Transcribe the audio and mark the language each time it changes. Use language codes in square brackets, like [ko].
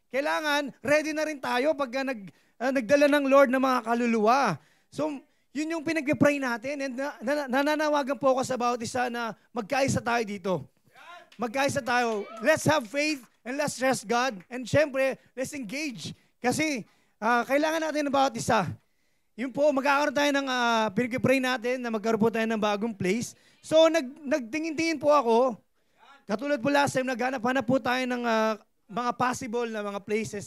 [tl] Kailangan, ready na rin tayo pagka nagdala ng Lord ng mga kaluluwa. So, yun yung pinag-pray natin. And nananawagan po ako sa bawat isa na magkaisa tayo dito. Magkaisa tayo. [en] Let's have faith and let's trust God. [tl] And syempre, [en] let's engage. [tl] Kasi, kailangan natin ng bawat isa. Yun po, magkakaroon tayo ng pinag-pray natin na magkaroon po tayo ng bagong place. So, nagtingin-tingin po ako. Katulad po last time, naghanap-hanap po tayo ng mga possible na mga places.